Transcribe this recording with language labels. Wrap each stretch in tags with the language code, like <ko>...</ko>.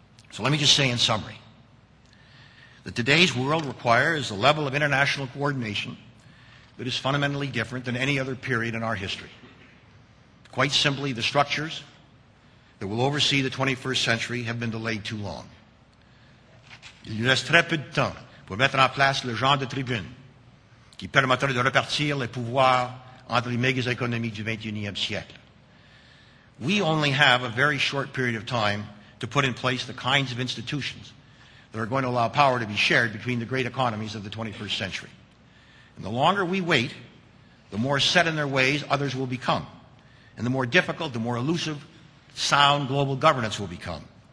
<en>So let me just say in summary that today's world requires a level of international coordination that is fundamentally different than any other period in our history. Quite simply, the structures that will oversee the 21st century have been delayed too long.</en> <fr>Il nous reste très peu de temps pour mettre en place le genre de tribune qui permettra de repartir les pouvoirs entre les méga économies du XXIe siècle.</fr> <en>We only have a very short period of time to put in place the kinds of institutions that are going to allow power to be shared between the great economies of the 21st century. And the longer we wait, the more set in their ways others will become. And the more difficult, the more elusive, sound global governance will become.</en>